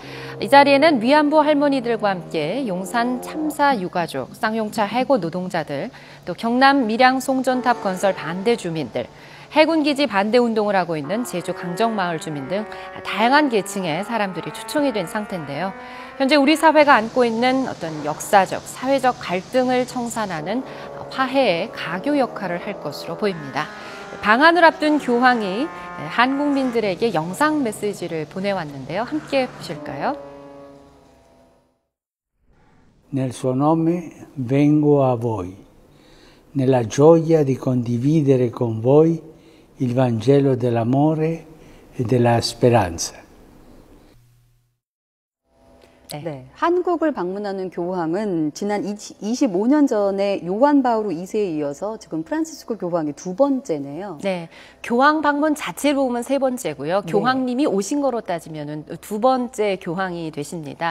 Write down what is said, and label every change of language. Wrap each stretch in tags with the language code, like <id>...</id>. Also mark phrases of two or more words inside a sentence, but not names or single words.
<ko>이 자리에는 위안부 할머니들과 함께 용산 참사 유가족, 쌍용차 해고 노동자들, 또 경남 밀양 송전탑 건설 반대 주민들, 해군기지 반대 운동을 하고 있는 제주 강정마을 주민 등 다양한 계층의 사람들이 초청이 된 상태인데요. 현재 우리 사회가 안고 있는 어떤 역사적, 사회적 갈등을 청산하는 화해의 가교 역할을 할 것으로 보입니다. 방한을 앞둔 교황이 한국민들에게 영상 메시지를 보내왔는데요. 함께 보실까요?</ko> <it>Nel suo nome vengo a voi, nella gioia di condividere con voi il Vangelo dell'amore e della speranza.</it> <ko>네, 한국을 방문하는 교황은 지난 25년 전에 요한 바오로 2세에 이어서 지금 프란치스코 교황이 두 번째네요. 네, 교황 방문 자체로 보면 세 번째고요. 교황님이 오신 거로 따지면 두 번째 교황이 되십니다.</ko>